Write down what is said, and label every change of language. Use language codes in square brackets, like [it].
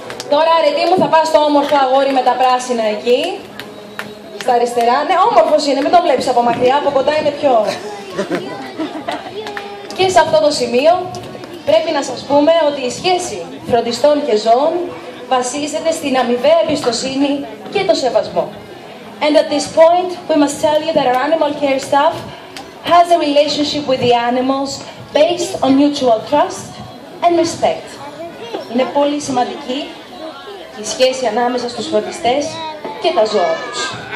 [el] Τώρα αρετή μου θα πας στο όμορφο αγόρι με τα πράσινα εκεί. Στα αριστερά. Ναι, όμορφος είναι, μην το βλέπεις από μακριά, από κοντά είναι πιο... Και σε αυτό το σημείο πρέπει να σας πούμε ότι η σχέση φροντιστών και ζώων βασίζεται στην αμοιβαία εμπιστοσύνη και το σεβασμό. [en] And at this point, we must tell you that our animal care staff has a relationship with the animals based on mutual trust and respect. [el] Είναι πολύ σημαντική η σχέση ανάμεσα στους φροντιστές και τα ζώα τους.